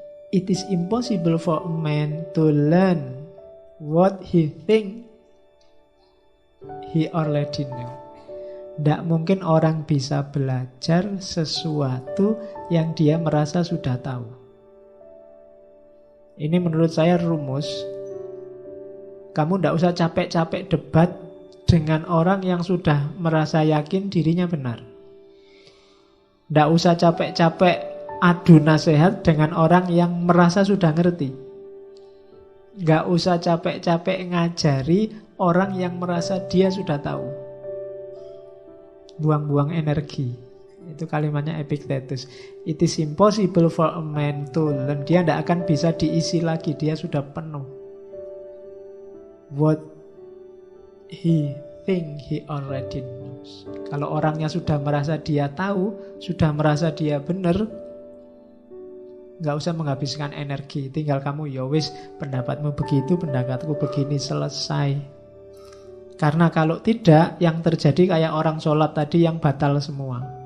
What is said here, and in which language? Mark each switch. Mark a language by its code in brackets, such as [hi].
[en] It is impossible for a man to learn what he thinks he already know. [id] Tidak mungkin orang bisa belajar sesuatu yang dia merasa sudah tahu. Ini menurut saya rumus. Kamu tidak usah capek-capek debat dengan orang yang sudah merasa yakin dirinya benar. Tidak usah capek-capek adu nasihat dengan orang yang merasa sudah ngerti. Nggak usah capek-capek ngajari orang yang merasa dia sudah tahu. Buang-buang energi. Itu kalimatnya Epictetus. [en] It is impossible for a man to learn. [id] Dia tidak akan bisa diisi lagi. Dia sudah penuh. [en] What he think he already knows. [id] Kalau orangnya sudah merasa dia tahu, sudah merasa dia benar, nggak usah menghabiskan energi. Tinggal kamu, ya wis, pendapatmu begitu, pendapatku begini, selesai. Karena kalau tidak, yang terjadi kayak orang sholat tadi yang batal semua.